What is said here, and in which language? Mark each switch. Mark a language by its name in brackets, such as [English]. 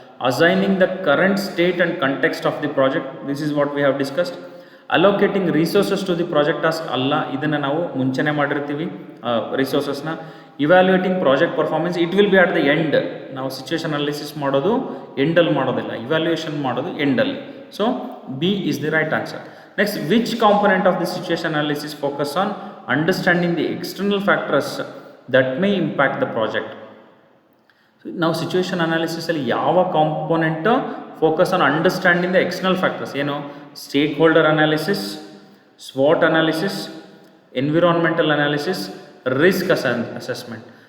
[English] Assigning the current state and context of the project, this is what we have discussed. Allocating resources to the project task [Kannada] ಅಲ್ಲ, ಇದನ್ನು ನಾವು ಮುಂಚೆನೇ ಮಾಡಿರ್ತೀವಿ ರಿಸೋರ್ಸಸ್ನ. [English] Evaluating project performance, it will be at the end. [Kannada] ನಾವು situation analysis ಮಾಡೋದು ಎಂಡಲ್ಲಿ ಮಾಡೋದಿಲ್ಲ, evaluation ಮಾಡೋದು ಎಂಡಲ್ಲಿ. [English] So B is the right answer. Next, which component of the situation analysis focus on understanding the external factors that may impact the project. [Kannada] ನಾವು situation ಅನಾಲಿಸಿಸಲ್ಲಿ ಯಾವ component focus on understanding the external factors ಏನು, stake holder analysis, ಸ್ವಾಟ್ analysis, environmental analysis, risk assessment.